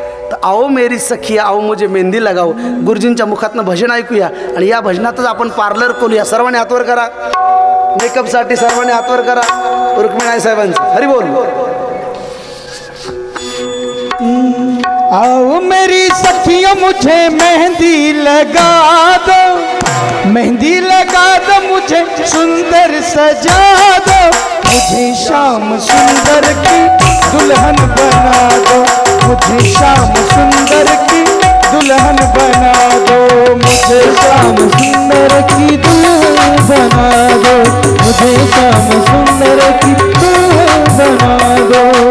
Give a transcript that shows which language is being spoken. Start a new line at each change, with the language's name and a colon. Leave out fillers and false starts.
Hindi: तर आओ मेरी सखी आओ मुझे मेहंदी लगाओ.
Marathi: गुरुजींच्या मुखातनं भजन ऐकूया आणि या भजनातच आपण पार्लर खोलूया. सर्वांनी हातवर करा, मेकअपसाठी सर्वांनी हातवर करा. रुक्मिणी आई साहेबांचं हरी बोल.
Hindi: आओ मेरी सखियों मुझे मेहंदी लगा दो, मेहंदी लगा दो मुझे सुंदर सजा दो, मुझे शाम सुंदर की दुल्हन बना दो, मुझे शाम सुंदर की दुल्हन बना दो, मुझे शाम सुंदर की दुल्हन बना दो, मुझे शाम सुंदर की दुल्हन बना दो.